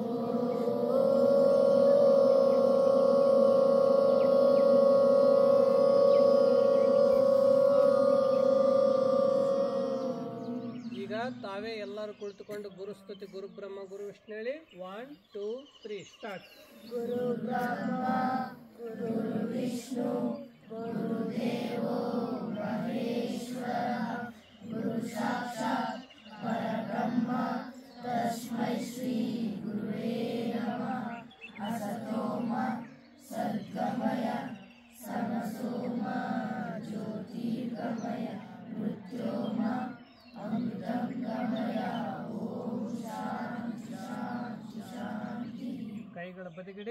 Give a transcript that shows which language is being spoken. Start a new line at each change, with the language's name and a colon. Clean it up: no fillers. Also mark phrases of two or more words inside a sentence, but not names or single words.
Kannada: ಈಗ ತಾವೇ ಎಲ್ಲರೂ ಕುಳಿತುಕೊಂಡು ಗುರುಸ್ತುತಿ
Sanskrit: ಗುರು ಬ್ರಹ್ಮ ಗುರು ವಿಷ್ಣು
Kannada: ಹೇಳಿ. 1 2 3 ಸ್ಟಾರ್ಟ್.
Sanskrit: ಗುರು ಬ್ರಹ್ಮ ಗುರು ವಿಷ್ಣು ಗುರುದೇವೋ ಮಹೇಶ್ವರ ಗುರು ಸಾಕ್ಷಾತ್ ಪರಬ್ರಹ್ಮ ತಸ್ಮೈ ಶ್ರೀ ಗುರುವೇ ನಮಃ. ಅಸತೋಮ ಸದ್ಗಮಯ ಸಮಸೋಮ ಜ್ಯೋತಿರ್ಗಮಯ ಮೃತ್ಯೋರ್ಮ ಅಮೃತಂ ಗಮಯ. ಓಂ ಶಾಂತಿ ಶಾಂತಿ ಶಾಂತಿ.
Kannada: ಕೈಗಳ ಬದಿಗಿಡಿ.